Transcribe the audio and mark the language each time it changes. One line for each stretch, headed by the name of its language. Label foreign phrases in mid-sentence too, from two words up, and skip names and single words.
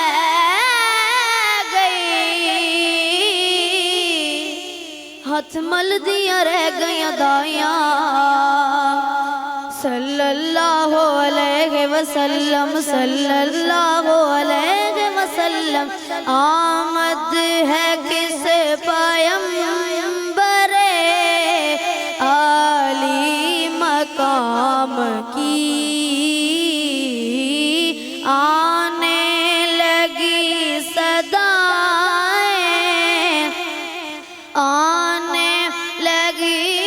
Punjabi: گئی، ہتھ مل دیا رہ گئی دائیاں.
Arabic: صلى الله عليه وسلم، صلى الله عليه وسلم.
Urdu: آمد ہے کس پیغمبرِ عالی مقام کی, آنے لگی صدائیں، آنے لگی